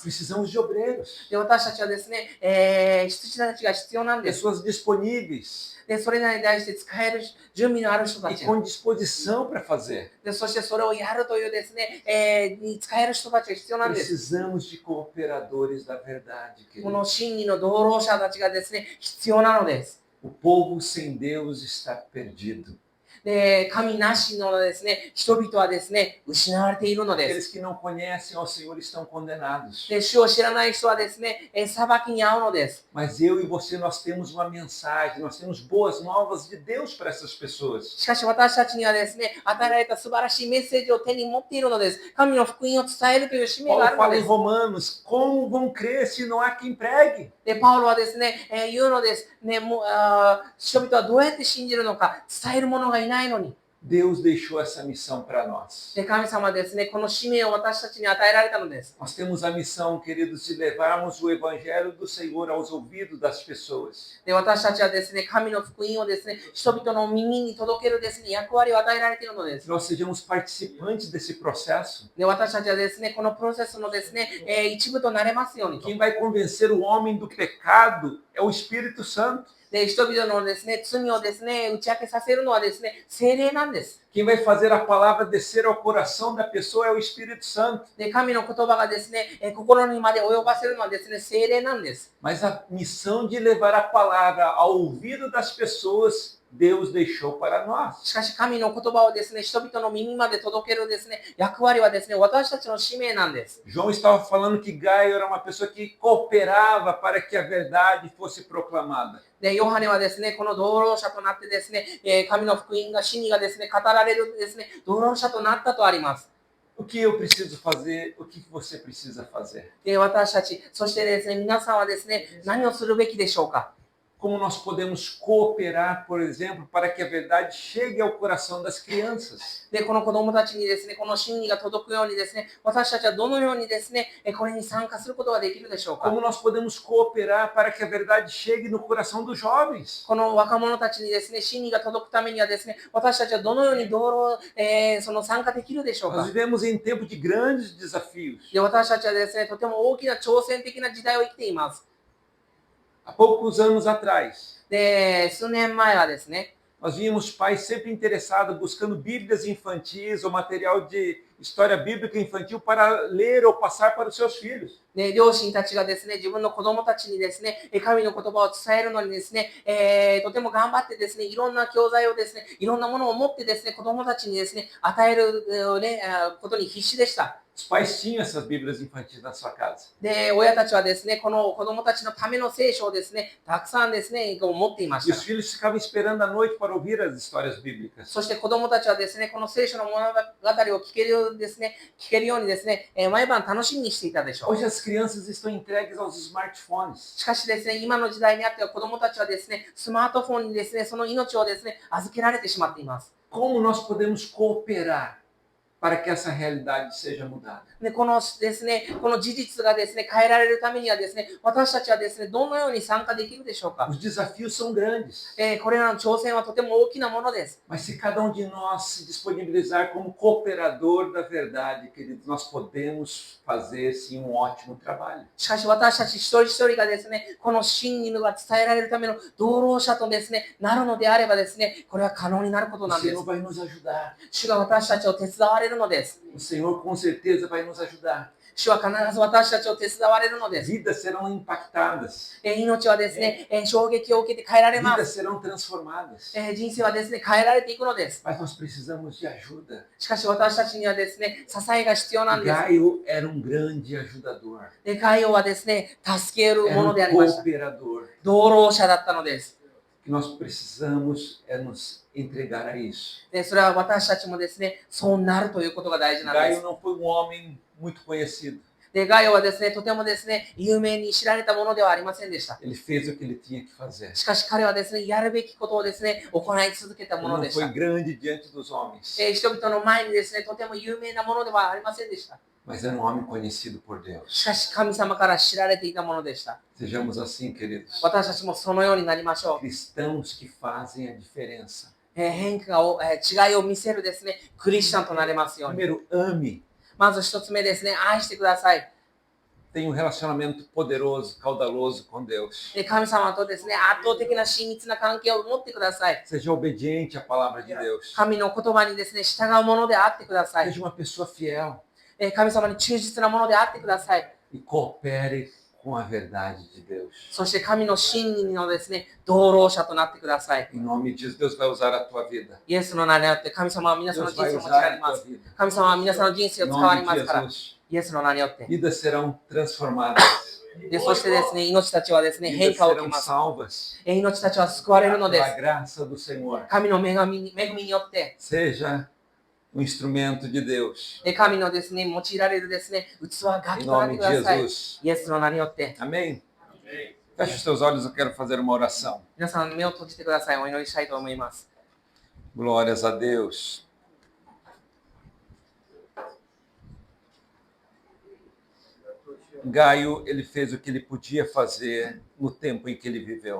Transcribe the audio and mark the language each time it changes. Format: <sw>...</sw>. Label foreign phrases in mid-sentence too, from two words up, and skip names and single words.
<pt>Precisamos de obreiros,</pt> <ja>で、私たちはですね、羊たちが必要なんです。</ja> <pt>pessoas disponíveis</pt> <ja>で、それらに対して使える準備のある人た</ja> <pt>e</pt> <ja>ちが</ja> <pt>com disposição para fazer.</pt> <ja>で、そしてそれをやるというですね、に使える人たちが必要なんです。</ja> <pt>Precisamos de cooperadores da verdade,</pt> <ja>この</ja> <pt>queridos.</pt> <ja>真理の同労者たちがですね、必要なのです。</ja> <pt>O povo sem Deus está perdido.</pt> <ja>で、神なしのですね、人々はですね、失われているのです。</ja> <pt>Aqueles que não conhecem ao Senhor estão condenados.</pt> <ja>で、主を知らない人はですね、裁きに遭うのです。</ja> <pt>Mas eu e você, nós temos uma mensagem, nós temos boas novas de Deus para essas pessoas.</pt> <ja>しかし私たちにはですね、与えられた素晴らしいメッセージを手に持っているのです。神の福音を伝えるという使命があ</ja> <pt>Paulo</pt> <ja>るの</ja> <pt>fala</pt> <ja>で</ja> <pt>em</pt> <ja>す。</ja> <pt>Romanos, como vão crer se não há quem pregue?</pt> <ja>で、パウロはですね、言うのです。ね、人々はどうやって信じるのか、伝える者がいないのに。</ja> <pt>Deus deixou essa missão para nós.</pt> <ja>で、神様はですね、この使命を私たちに与えられたのです。</ja> <pt>Nós temos a missão, queridos, de levarmos o evangelho do Senhor aos ouvidos das pessoas.</pt> <ja>で、私たちはですね、神の福音をですね、人々の耳に届けるですね、役割を与えられているので</ja> <pt>Que</pt> <ja>す。</ja> <pt>nós sejamos participantes desse processo.</pt> <ja>で、私たちはですね、このプロセスのですね、一部となれますようにと。</ja> <pt>Quem vai convencer o homem do pecado é o Espírito Santo.</pt> <ja>で、人々のですね、罪をですね、打ち明けさせるのはですね、聖霊なんです。</ja> <pt>Quem vai fazer a palavra descer ao coração da pessoa é o Espírito Santo.</pt> <ja>で、神の言葉がですね、心にまで及ばせるのはですね、聖霊なんです。</ja> <pt>Mas a missão de levar a palavra ao ouvido das pessoas, Deus deixou para nós.</pt> <ja>しかし神の言葉をですね、人々の耳まで届けるですね、役割はですね、私たちの使命なんです。</ja> <pt>João estava falando que Gaio era uma pessoa que cooperava para que a verdade fosse proclamada.</pt> <ja>で、ヨハネはですね、この同労者となってですね、神の福音が、真理がですね、語られるですね、同労者となったとあります。</ja> <pt>O que eu preciso fazer? O que você precisa fazer?</pt> <ja>で、私たち、そしてですね、皆さんはですね、何をするべきでしょうか。</ja> <pt>Como nós podemos cooperar, por exemplo, para que a verdade chegue ao coração das crianças?</pt> <ja>で、この子供たちにですね、この真理が届くようにですね、私たちはどのようにですね、これに参加することができるでしょうか。</ja> <pt>Como nós podemos cooperar para que a verdade chegue no coração dos jovens?</pt> <ja>この若者たちにですね、真理が届くためにはですね、私たちはどのようにその参加できるでしょう</ja> <pt>Nós</pt> <ja>か。</ja> <pt>vivemos em tempo de grandes desafios.</pt> <ja>で、私たちはですね、とても大きな挑戦的な時代を生きています。</ja> <pt>Há poucos anos atrás,</pt> <ja>で、数年前はですね、</ja> <pt>nós víamos pais sempre interessados, buscando Bíblias infantis ou material de história bíblica infantil para ler ou passar para os seus filhos.</pt> <ja>ね、両親たちがですね、自分の子供たちにですね、神の言葉を伝えるのにですね、とても頑張ってですね、いろんな教材をですね、いろんなものを持ってですね、子供たちにですね、与える、ことに必死でした。</ja> <pt>Os pais tinham essas Bíblias infantis na sua casa.</pt> <ja>で、親たちはですね、この子供たちのための聖書をですね、たくさんですね、持っていま</ja> <pt>E</pt> <ja>し</ja> <pt>os</pt> <ja>た。</ja> <pt>filhos ficavam esperando a noite para ouvir as histórias bíblicas.</pt> <ja>そして子供たちはですね、この聖書の物語を聞けるようにですね、毎晩楽しみにしていたでしょう。</ja> <pt>Hoje as crianças estão entregues aos smartphones.</pt> <ja>しかしですね、今の時代にあっては子供たちはですね、スマートフォンにですね、その命をですね、預けられてしまっています。</ja> <pt>Como nós podemos cooperar para que essa realidade seja mudada?</pt> <ja>で、このですね、この事実がですね、変えられるためにはですね、私たちはですね、どのように参加できるでしょうか。</ja> <pt>Os desafios são grandes.</pt> <ja>これらの挑戦はとても大きなものです。</ja> <pt>Mas se cada um de nós se disponibilizar como cooperador da verdade, queridos, nós podemos fazer sim um ótimo trabalho.</pt> <ja>しかし私たち一人一人がですね、この真理が伝えられるための同労者とですね、なるのであればですね、これは可能になること</ja> <pt>O</pt> <ja>なんで</ja> <pt>Senhor</pt> <ja>す。</ja> <pt>vai nos ajudar.</pt> <ja>主が私たちを手伝われるのです。</ja> <pt>O Senhor com certeza vai nos ajudar.</pt> <ja>主は必ず私たちを手伝われるのです。</ja> <pt>Vidas serão impactadas.</pt> <ja>命はですね、衝撃を受けて変えられま</ja> <pt>Vidas</pt> <ja>す。</ja> <pt>serão transformadas.</pt> <ja>人生はですね、変えられていくのです。</ja> <pt>Mas nós precisamos de ajuda.</pt> <ja>しかし私たちにはですね、支えが必要なんです。</ja> <pt>Gaio era um grande ajudador.</pt> <ja>で、ガイオはですね、助ける</ja> <pt>Era</pt> <ja>もの</ja> <pt>um</pt> <ja>でありました。</ja> <pt>cooperador.</pt> <ja>同労者だったのです。</ja> <pt>que nós precisamos é nos entregar a isso.</pt> <ja>で、それは私たちもですね、そうなるということが大事なんで</ja> <pt>Gaio</pt> <ja>す。</ja> <pt>não foi um homem muito conhecido.</pt> <ja>で、ガイオはですね、とてもですね、有名に知られたものではありませんでした。</ja> <pt>Ele fez o que ele tinha que fazer.</pt> <ja>しかし彼はですね、やるべきことをですね、行い続けた</ja> <pt>Ele</pt> <ja>もの</ja> <pt>não</pt> <ja>でし</ja> <pt>foi</pt> <ja>た。</ja> <pt>grande diante dos homens,</pt> <ja>人々の前にですね、とても有名なものではありませんでした。</ja> <pt>mas era um homem conhecido por Deus.</pt> <ja>しかし神様から知られていたものでした。</ja> <pt>Sejamos assim, queridos.</pt> <ja>私たちもそのようになりましょう。</ja> <pt>Cristãos que fazem a diferença.</pt> <ja>変化を、違いを見せるですね、クリスチャンとなれますように。</ja> <pt>Primeiro, ame.</pt> <ja>まず一つ目ですね、愛してください。</ja> <pt>Tenha um relacionamento poderoso, caudaloso com Deus.</pt> <ja>神様とですね、圧倒的な親密な関係を持ってください。</ja> <pt>Seja obediente à palavra de Deus.</pt> <ja>神の言葉にですね、従うものであってください。</ja> <pt>Seja uma pessoa fiel</pt> <ja>神様に忠実なものであってください。</ja> <pt>e coopere com a verdade de Deus.</pt> <ja>そして神の真理のですね、同労者となってください。</ja> <pt>Em nome de Jesus, Deus vai usar a tua vida.</pt> <ja>イエスの名によって神様は皆さんの</ja> <pt>Deus</pt> <ja>人</ja> <pt>vai</pt> <ja>生を用い</ja> <pt>usar</pt> <ja>られ</ja> <pt>a</pt> <ja>ま</ja> <pt>tua</pt> <ja>す。</ja> <pt>vida.</pt> <ja>神様は皆さんの人生を</ja> <pt>Em</pt> <ja>使わ</ja> <pt>nome</pt> <ja>れま</ja> <pt>de</pt> <ja>すから、</ja> <pt>Jesus,</pt> <ja>イエスの名によって。</ja> <pt>vidas serão transformadas.</pt> <ja>で、そしてですね、命たちはですね、</ja> <pt>Vidas</pt> <ja>変化を受け</ja> <pt>serão</pt> <ja>ます。</ja> <pt>salvas</pt> <ja>命たちは救われるので</ja> <pt>pela</pt> <ja>す。</ja> <pt>graça do Senhor.</pt> <ja>神の恵みによって、</ja> <pt>Seja um instrumento de Deus.</pt> <ja>神のですね、用いられるですね、器、楽</ja> <pt>Em</pt> <ja>器となっ</ja> <pt>nome</pt> <ja>て</ja> <pt>de</pt> <ja>ください。</ja> <pt>Jesus.</pt> <ja>イエスの名によって。</ja> <pt>Amém? Feche os teus olhos, eu quero fazer uma oração.</pt> <ja>皆さん目を閉じてください。お祈りしたいと思います。</ja> <pt>Glórias a Deus. Gaio, ele fez o que ele podia fazer no tempo em que ele viveu.</pt>